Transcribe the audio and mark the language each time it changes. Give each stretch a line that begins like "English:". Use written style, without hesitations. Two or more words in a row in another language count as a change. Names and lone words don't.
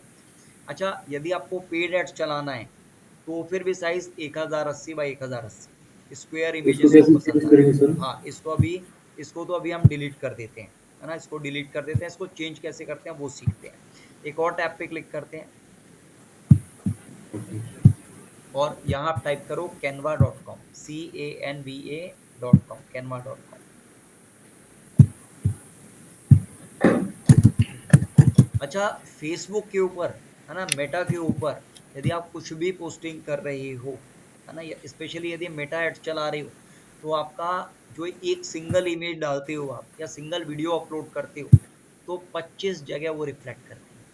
Hindi: अच्छा, यदि आपको
English: paid ads
Hindi: चलाना है तो फिर भी साइज 1080 बाई 1080
English: square images
Hindi: को पसंद है। हाँ, इसको तो अभी हम डिलीट कर देते हैं, है ना, इसको डिलीट कर देते हैं। इसको चेंज कैसे करते हैं वो सीखते हैं। एक और टैब पे क्लिक करते हैं और यहाँ आप टाइप करो canva.com, canva.com, canva.com। अच्छा, फेसबुक के ऊपर, है ना, मेटा के ऊपर यदि आप कुछ भी पोस्टिंग कर रहे हो, है ना, स्पेशली यदि मेटा एड चला रहे हो, तो आपका जो एक
English: single image
Hindi: डालते हो आप या
English: single video upload
Hindi: करते हो तो 25 जगह वो रिफ्लेक्ट करती है।